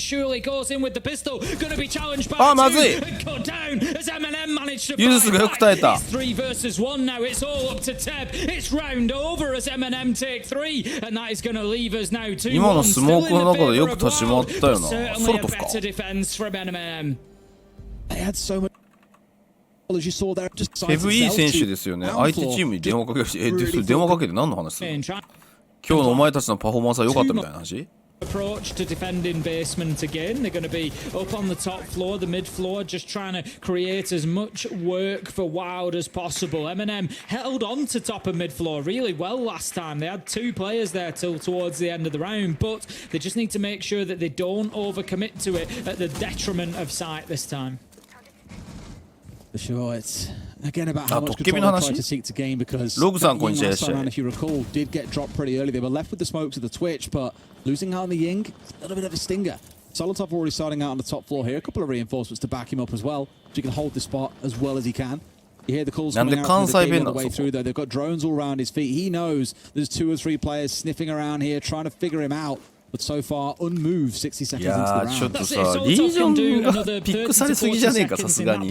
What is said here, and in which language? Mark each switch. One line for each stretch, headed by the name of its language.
English: Surely goes in with the pistol. Going to be challenged by two. And go down as M&M managed to fight back. It's 3 versus 1 now. It's all up to Teb. It's round over as M&M take 3. And that is going to leave us now 2-1. Still in the favour of Wylde, but certainly a better defense from M&M. They had so much. As you saw there, just
Japanese: FE 選手ですよね。相手チームに電話かけるし、電話かけて何の話するの？今日のお前たちのパフォーマンスは良かったみたいな話？
English: approach to defending basement again. They're going to be up on the top floor, the mid floor, just trying to create as much work for Wylde as possible. M&M held on to top of mid floor really well last time. They had 2 players there till towards the end of the round, but they just need to make sure that they don't overcommit to it at the detriment of sight this time. For sure, it's again about how much control they try to seek to gain, because last time around, if you recall, did get dropped pretty early. They were left with the smokes of the Twitch, but losing out on the Ying, a little bit of a stinger. Solotov already starting out on the top floor here. A couple of reinforcements to back him up as well, so he can hold the spot as well as he can. You hear the calls coming out from the king all the way through, though. They've got drones all around his feet. He knows there's 2 or 3 players sniffing around here, trying to figure him out. But so far, unmoved 60 seconds into the round.
Japanese: ちょっとさ、リージョンがピックされすぎじゃねえか、さすがに。